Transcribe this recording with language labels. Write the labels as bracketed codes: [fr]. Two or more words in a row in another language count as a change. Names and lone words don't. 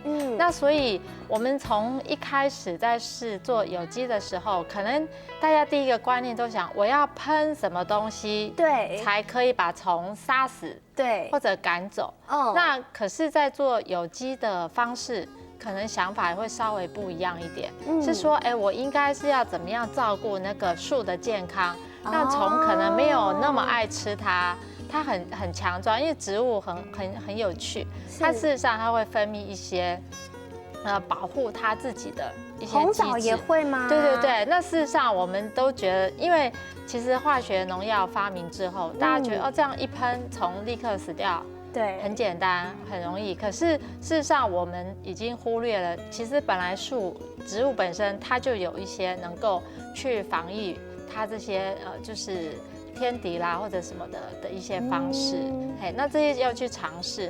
[zh] 那所以我們從一開始在試做有機的時候，可能大家第一個觀念都想，我要噴什麼東西，對，才可以把蟲殺死，對，或者趕走。那可是，在做有機的方式，可能想法會稍微不一樣一點，是說，我應該是要怎麼樣照顧那個樹的健康，讓蟲可能沒有那麼愛吃它。它很強壯，因為植物很有趣，它事實上它會分泌一些保護它自己的一些機制。紅棗也會嗎？對對對，那事實上我們都覺得，因為其實化學農藥發明之後，大家覺得這樣一噴蟲立刻死掉，對，很簡單很容易。可是事實上我們已經忽略了，其實本來植物本身它就有一些能夠去防禦它這些就是天敵啦或者什麼的一些方式，那這些要去嘗試。